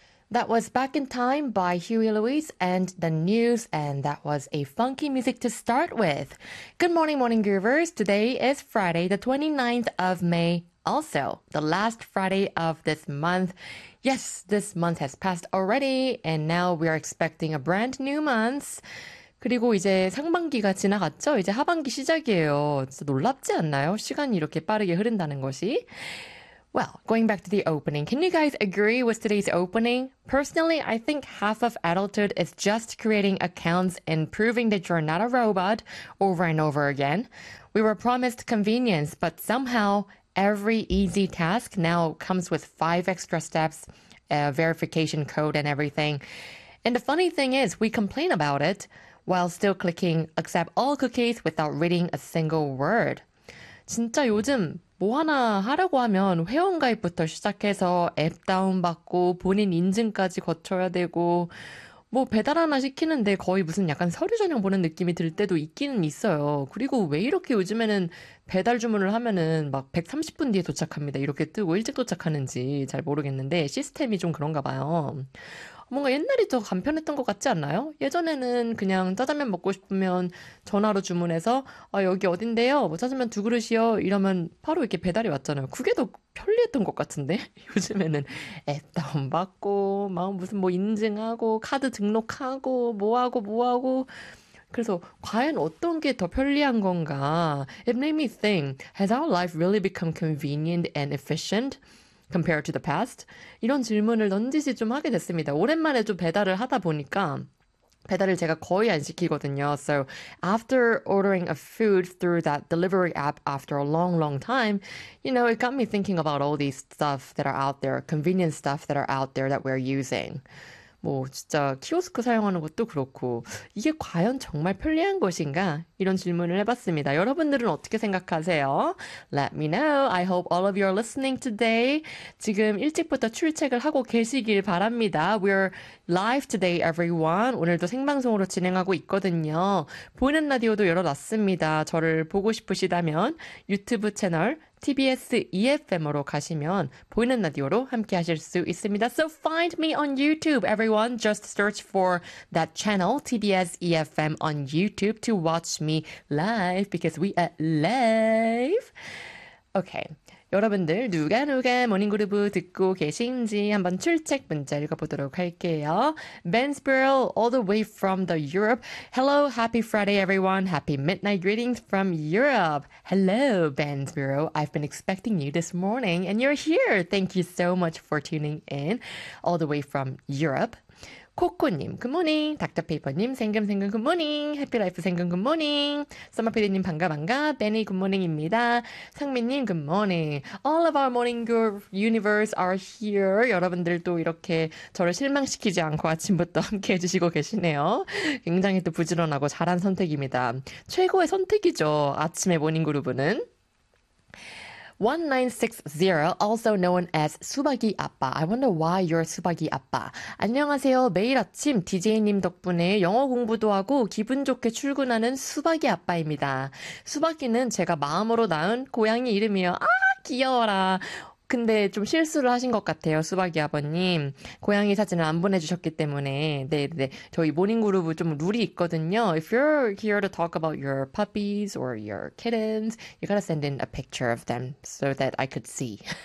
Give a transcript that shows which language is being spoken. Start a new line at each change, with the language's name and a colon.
English: That was Back in Time by Huey Lewis and the News, and that was a funky music to start with. Good morning, Morning Groovers. Today is Friday, the 29th of May, also the last Friday of this month. Yes, this month has passed already, and now we are expecting a brand new month.
Korean: 그리고 이제 상반기가 지나갔죠? 이제 하반기 시작이에요. 진짜 놀랍지 않나요? 시간이 이렇게 빠르게 흐른다는 것이.
English: Well, going back to the opening, can you guys agree with today's opening? Personally, I think half of adulthood is just creating accounts and proving that you're not a robot over and over again. We were promised convenience, but somehow every easy task now comes with 5 extra steps, a verification code and everything. And the funny thing is, we complain about it while still clicking accept all cookies without reading a single word.
Korean: 진짜 요즘 뭐 하나 하려고 하면 회원 가입부터 시작해서 앱 다운받고 본인 인증까지 거쳐야 되고 뭐 배달 하나 시키는데 거의 무슨 약간 서류 전형 보는 느낌이 들 때도 있기는 있어요. 그리고 왜 이렇게 요즘에는 배달 주문을 하면은 막 130분 뒤에 도착합니다. 이렇게 뜨고 일찍 도착하는지 잘 모르겠는데 시스템이 좀 그런가 봐요. 뭔가 옛날이 더 간편했던 것 같지 않나요? 예전에는 그냥 짜장면 먹고 싶으면 전화로 주문해서 아 여기 어딘데요? 뭐 짜장면 두 그릇이요? 이러면 바로 이렇게 배달이 왔잖아요. 그게 더 편리했던 것 같은데? 요즘에는 앱 다운받고 막 무슨 뭐 인증하고 카드 등록하고 뭐하고 뭐하고 그래서 과연 어떤 게 더 편리한 건가?
English: It made me think, has our life really become convenient and efficient? Compared to the past?
Korean: 이런 질문을 넌지시 좀 하게 됐습니다. 오랜만에 좀 배달을 하다 보니까 배달을 제가 거의 안 시키거든요.
English: So after ordering a food through that delivery app after a long, long time, you know, it got me thinking about all these stuff that are out there, convenient stuff that are out there that we're using.
Korean: 뭐 진짜 키오스크 사용하는 것도 그렇고 이게 과연 정말 편리한 것인가? 이런 질문을 해봤습니다. 여러분들은 어떻게 생각하세요?
English: Let me know. I hope all of you are listening today.
Korean: 지금 일찍부터 출첵을 하고 계시길 바랍니다.
English: We're live today, everyone.
Korean: 오늘도 생방송으로 진행하고 있거든요. 보이는 라디오도 열어놨습니다. 저를 보고 싶으시다면 유튜브 채널 TBS EFM으로 가시면 보이는 라디오로 함께 하실 수 있습니다.
English: So find me on YouTube, everyone. Just search for that channel, TBS EFM on YouTube to watch me live because we are live. Okay.
Korean: 여러분들 누가 모닝그루브 듣고 계신지 한번 출첵 문자 읽어보도록 할게요.
English: Ben Spiral all the way from the Europe. Hello, happy Friday everyone. Happy midnight greetings from Europe. Hello, Ben Spiral. I've been expecting you this morning and you're here. Thank you so much for tuning in all the way from Europe.
Korean: 코코님,
English: good morning.
Korean: 닥터페이퍼님, 생금생금 good morning. 해피라이프 생금
English: good morning.
Korean: 썸머피디님, 반가 반가. 베니 good morning입니다. 상민님,
English: good morning. All of our morning group universe are here.
Korean: 여러분들도 이렇게 저를 실망시키지 않고 아침부터 함께 해주시고 계시네요. 굉장히 또 부지런하고 잘한 선택입니다. 최고의 선택이죠. 아침의 모닝 그룹은. 1960,
English: also known as
Korean: 수박이 아빠.
English: I wonder why you're 수박이 아빠.
Korean: 안녕하세요. 매일 아침 DJ님 덕분에 영어 공부도 하고 기분 좋게 출근하는 수박이 아빠입니다. 수박이는 제가 마음으로 낳은 고양이 이름이에요. 아, 귀여워라. 근데 좀 실수를 하신 것 같아요, 수박이 아버님. 고양이 사진을 안 보내주셨기 때문에. 네네. 저희 모닝그루브 좀 룰이 있거든요.
English: If you're here to talk about your puppies or your kittens, you gotta send in a picture of them so that I could see.